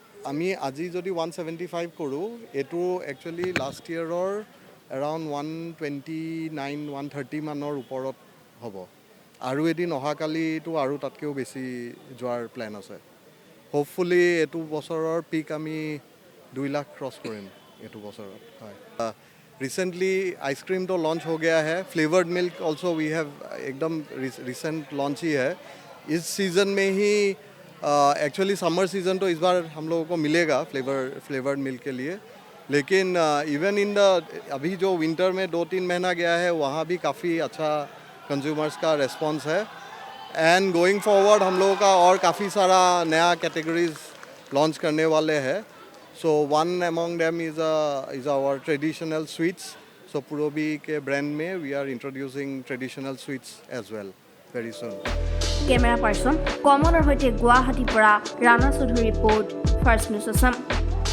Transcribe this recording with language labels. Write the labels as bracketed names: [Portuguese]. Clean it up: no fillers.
[Assamese] আমি আজি যদি 175 কৰোঁ, এইটো একচুৱেলি লাষ্ট ইয়েৰৰ এৰাউণ্ড 129-130 মানৰ ওপৰত হ'ব। আৰু এদিন অহাকালিতো আৰু তাতকৈও বেছি যোৱাৰ প্লেন আছে। হোপফুলি এইটো বছৰৰ পিক আমি 2 লাখ ক্ৰছ কৰিম এইটো বছৰত। [Hindi] হয়, रिसेंटली आइसक्रीम तो लॉन्च हो गया है। [English] Flavoured milk also we have एकदम recent launch ही है। [Hindi] इस सीज़न में ही एक्चुअली समर सीज़न तो इस बार हम लोगों को मिलेगा फ्लेवर्ड मिल्क के लिए, लेकिन इवन इन द अभी जो विंटर में 2-3 महीना गया है, वहाँ भी काफ़ी अच्छा कंज्यूमर्स का रेस्पॉन्स है। एंड गोइंग फॉरवर्ड हम लोगों का और काफ़ी सारा नया कैटेगरीज लॉन्च करने वाले हैं। [English] So one among them is our traditional sweets. So Purobi के brand में we are introducing traditional sweets as well very soon. [Assamese] Camera person কমলৰ সৈতে গুৱাহাটীৰ পৰা Rana Choudhury report, first news Assam.